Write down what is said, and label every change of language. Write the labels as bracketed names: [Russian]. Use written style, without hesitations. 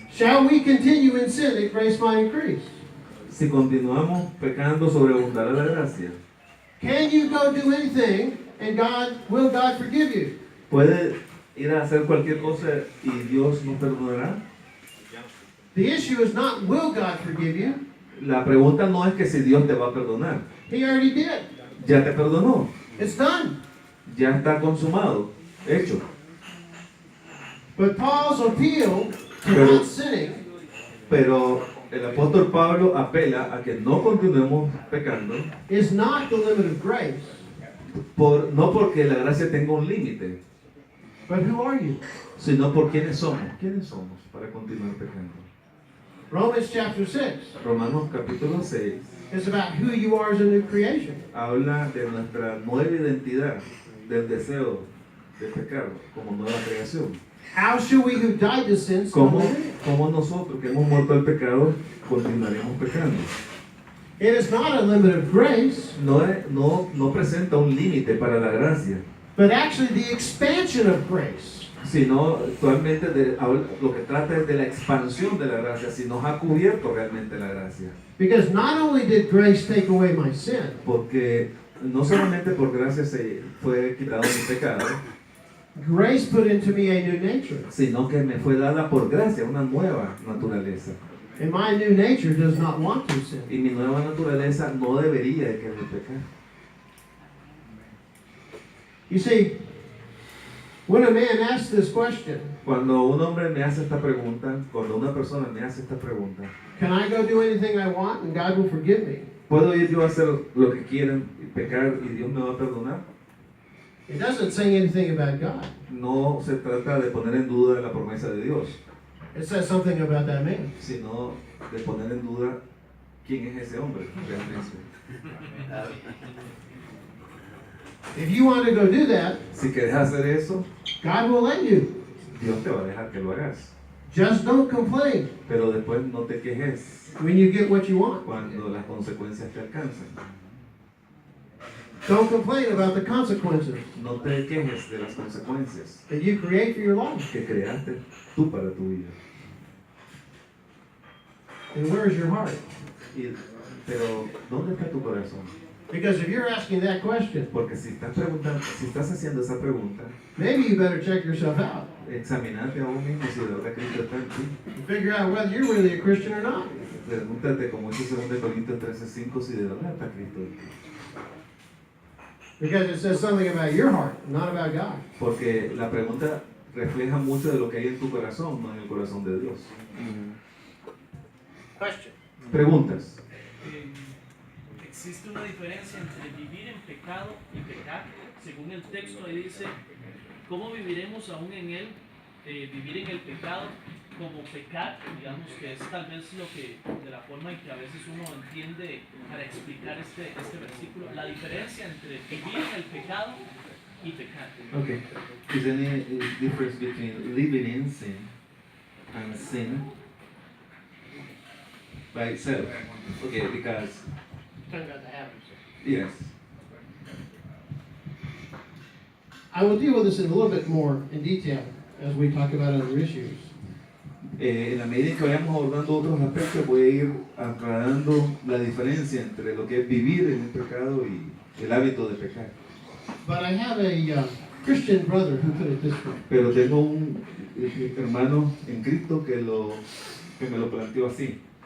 [English] shall we continue in sin that grace might increase? [Spanish] si continuamos pecando, sobreabundará la gracia. [English] Can you go do anything and will God forgive you? [Spanish] ¿Puede ir a hacer cualquier cosa y Dios nos perdonará? [English] The issue is not will God forgive you? [Spanish] La pregunta no es que si Dios te va a perdonar. [English] He already did. [Spanish] Ya te perdonó. [English] It's done. [Spanish] Ya está consumado. Hecho. [English] But Paul's appeal to [Spanish] Pero- [English] not sinning [Spanish] Pero el apóstol Pablo apela a que no continuemos pecando, [English] is not the limit of grace, [Spanish] no porque la gracia tenga un límite, [English] but who are you? [Spanish] sino por quiénes somos. ¿Quiénes somos para continuar pecando? [English] Romans chapter 6 [Spanish] Romanos capítulo 6 [English] is about who you are as a new creation. [Spanish] habla de nuestra nueva identidad, del deseo de pecar como nueva creación. [English] How should we who died to sin still [Spanish] ¿Cómo, [English] live in it? [Spanish] cómo nosotros que hemos muerto al pecado continuaremos pecando? [English] It is not a limit of grace, [Spanish] No presenta un límite para la gracia, [English] but actually the expansion of grace. [Spanish] sino actualmente lo que trata es de la expansión de la gracia, si nos ha cubierto realmente la gracia. [English] Because not only did grace take away my sin, [Spanish] Porque no solamente por gracia se fue quitado mi pecado, [English] grace put into me a new nature. [Spanish] sino que me fue dada por gracia una nueva naturaleza. [English] And my new nature does not want to sin. [Spanish] Y mi nueva naturaleza no debería de querer pecar. [English] You see, when a man asks this question, [Spanish] Cuando un hombre me hace esta pregunta, cuando una persona me hace esta pregunta, [English] can I go do anything I want and God will forgive me? [Spanish] ¿puedo ir yo a hacer lo que quiera y pecar y Dios me va a perdonar? [English] It doesn't say anything about God. [Spanish] No se trata de poner en duda la promesa de Dios, [English] It says something about that man. [Spanish] sino de poner en duda quién es ese hombre realmente. [English] If you want to go do that, [Spanish] Si quieres hacer eso, [English] God will let you. [Spanish] Dios te va a dejar que lo hagas. [English] Just don't complain [Spanish] Pero después no te quejes [English] when you get what you want. [Spanish] cuando las consecuencias te alcanzan. [English] Don't complain about the consequences [Spanish] No te quejes de las consecuencias [English] that you create for your life. [Spanish] que creaste tú para tu vida. [English] And where's your heart? [Spanish] Pero, ¿dónde está tu corazón? [English] Because if you're asking that question, [Spanish] Porque si estás haciendo esa pregunta, [English] maybe you better check yourself out [Spanish] examinate a vos mismo si de verdad Cristo está en ti. [English] and figure out whether you're really a Christian or not. [Spanish] Pregúntate, como dice 2 Corintios 13:5, si de verdad está Cristo en ti. [English] Because it says something about your heart, not about God. [Spanish] Porque la pregunta refleja mucho de lo que hay en tu corazón, no en el corazón de Dios. [English] Question. [Spanish] Preguntas. ¿Existe una diferencia entre vivir en pecado y pecar? Según el texto ahí dice, ¿cómo viviremos aún en él? Vivir en el pecado como pecar, digamos que es tal vez lo que, de la forma en que a veces uno entiende para explicar este versículo, la diferencia entre vivir en el pecado y pecar. [English] Okay. Is there any difference between living in sin and sin by itself? Okay, because Talking about the habits. yes. I will deal with this in a little bit more in detail as we talk about other issues. [Spanish] En la medida en que vayamos abordando otros aspectos, voy a ir aclarando la diferencia entre lo que es vivir en el pecado y el hábito de pecar. [English] But I have a Christian brother who put it this way. [Spanish] Pero tengo un hermano en Cristo que me lo planteó así.